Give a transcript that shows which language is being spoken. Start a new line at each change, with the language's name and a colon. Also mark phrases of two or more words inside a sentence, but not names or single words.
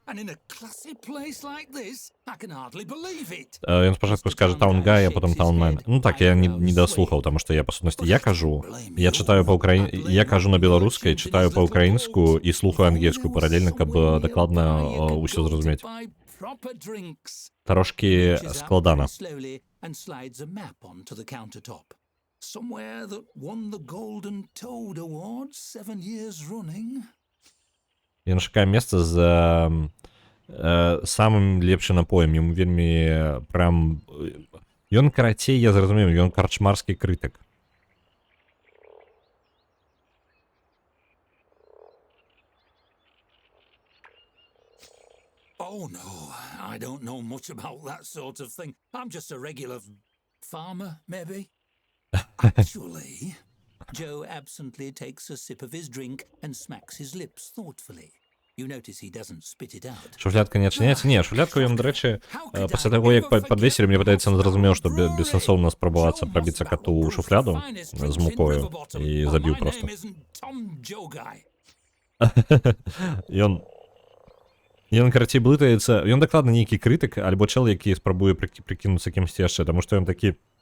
Belarusian: Ён спачатку скажа Таунгай, а потым Таунмен. Ну так, я не даслухаў, таму што я, па сутнасці, я кажу, я чытаю я кажу на беларускай, чытаю па-украінску і слухаю ангельскую паралельна, каб дакладна ўсё зразумець. Трошкі складана.
English: Somewhere that won the Golden Toad Award 7 years running.
Belarusian: Ён шукае месца з самым лепшым напоем. Яму вельмі прям... Ён, карацей, я зразумеў, ён карчмарскі крытык.
English: Oh, no, I don't know much about that sort of thing. I'm just a regular farmer, maybe. Actually, Joe absently takes a sip of his drink and smacks his lips thoughtfully. You notice he doesn't spit it out.
Belarusian: Шуфлятка не адчыняецца? Не, шуфлятку ён, дарэчы, пасля таго, як падвесілі, мне падаецца, ён зразумеў, што бессэнсоўна спрабавацца прабіцца кату ў шуфляду з мукою і забіў проста. Ён, карацей, блытаецца, ён дакладна нейкі крытык, альбо чэл, які спрабуе прыкінуцца кімсьці яшчэ, таму што ён такі...